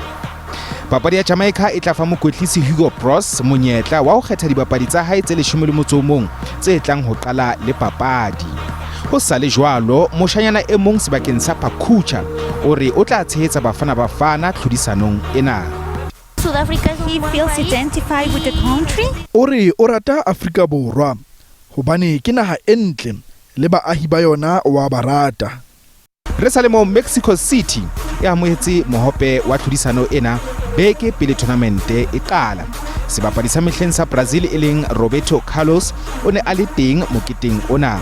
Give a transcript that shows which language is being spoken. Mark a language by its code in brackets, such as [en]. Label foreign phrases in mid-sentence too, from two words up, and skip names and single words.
[st] Papadi ya Jamaica e tla fa mokwetlisi Hugo Broos monyetla wa ho kgetha dibapadi tsa hae tse 11 tse tlang ho qala le papadi. Ho sa le jwalo, moshanyana e mong sebakeng sa Pakucha o re o tla tshehetsa Bafana tlhodisanong ena. [en] South Africa, he feels identified with the country. [st] O re o rata Afrika Borwa hobane ke naha e ntle le baahi ba yona wa barata. Re sa le mo Mexico City e amohetse mohope wa tlhodisano ena beke pele tournament e qala. Sebapadi sa mehleng sa Brazil e leng Roberto Carlos o ne a le teng moketeng ona.